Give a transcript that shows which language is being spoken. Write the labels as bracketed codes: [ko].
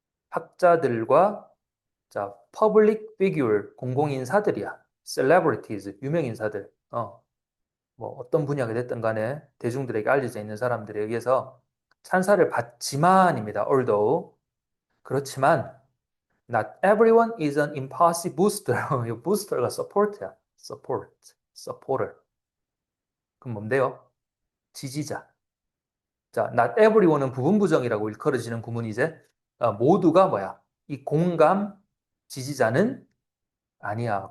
[ko] 학자들과 자, public figure, 공공인사들이야. celebrities, 유명인사들. 뭐 어떤 분야가 됐든 간에 대중들에게 알려져 있는 사람들에 의해서 찬사를 받지만입니다. [en] although. [ko] 그렇지만 [en] Not everyone is an impulsive booster. [ko] 이 booster가 support야. support, supporter. 그럼 뭔데요? 지지자. 자, not everyone은 부분부정이라고 일컬어지는 구문이 이제 모두가 뭐야? 이 공감 지지자는 아니야.